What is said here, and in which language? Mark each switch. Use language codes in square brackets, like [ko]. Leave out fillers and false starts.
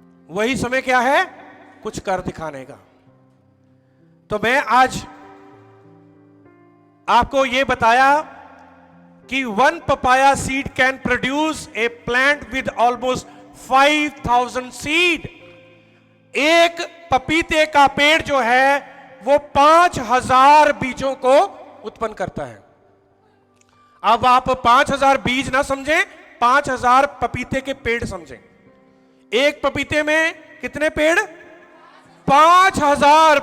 [hi] वही समय क्या है, कुछ कर दिखाने का। तो मैं आज आपको यह बताया कि [en] 1 papaya seed can produce a plant with almost 5,000 seed। [hi] एक पपीते का पेड़ जो है वो 5,000 बीजों को उत्पन्न करता है। अब आप 5,000 बीज ना समझें, 5,000 पपीते के पेड़ समझें। एक पपीते में कितने पेड़, 5,000।